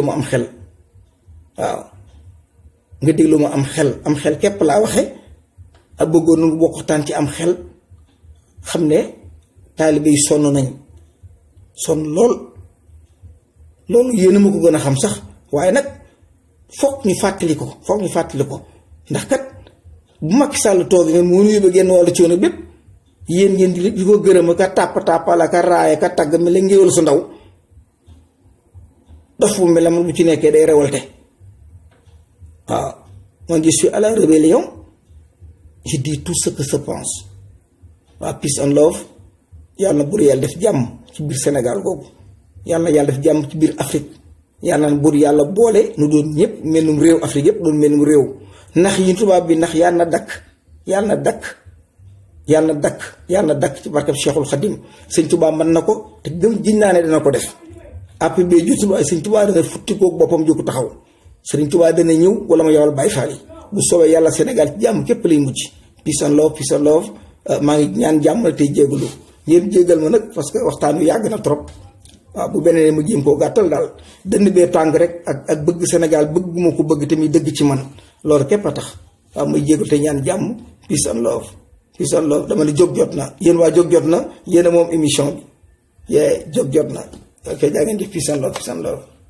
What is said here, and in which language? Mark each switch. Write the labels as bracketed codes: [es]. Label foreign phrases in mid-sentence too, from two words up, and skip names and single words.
[wo] ma am xel waaw nga déglu ma am xel képp laa waxe ak bëggoon nu bokk waxtaan ci am xel xam ne taalibe yi sonn nañ sonn lool loolu yéen a ma ko gën a xam sax waaye nag foog ñu fàttali ko ndax kat bu Macky Sall toog ngeen mënu yóbbu genn wàllu coono bépp yéen ngeen di ko gërëm ka tàppala ka raaya ka tàgg mel la ngéwal su ndaw dof bu mel la bu ci nekkee day révolté waaw man [fr] je suis à la rébellion je dis tout ce que je pense [wo] waaw [en] peace and love [wo] yàlla na buur yàlla def jàmm ci biir Sénégal googu yàlla na yàlla def jàmm ci biir Afrique yàlla na buur yàlla boole nu doon ñëpp mennum réew Afrique yëpp doon mennum réew ndax yi tubaab bi ndax yàlla na dakk ci barkab Cheikhul Khadim sëñ Tuubaa mën na ko te gëm jiñ naa ne dana ko def après ba jotul waaye sëñ Tuubaa dana futti koog boppam jóg taxaw sëriñ Tuubaa dana ñëw wala ma yowal Baay Faal yi bu soobee yàlla Sénégal ci jàmm képp lay mujj [en] peace and love [wo] maa ngi ñaan jàmm la tey jégalu yéen jégal ma nag [fr] parce que [wo] waxtaan wi yàgg na trop waaw bu beneen ma jéem koo gàttal daal dënn bee tàng rek ak bëgg Sénégal bëgg gu ma ko bëgg tamit dëgg ci man loolu képp a tax waaw may jégalu te ñaan jàmm [en] peace and love [wo] dama ne jóg jot na yéen waa jóg jot na yéen a moom émission bi yee jóg jot na ok jaa ngeen di [en] peace and love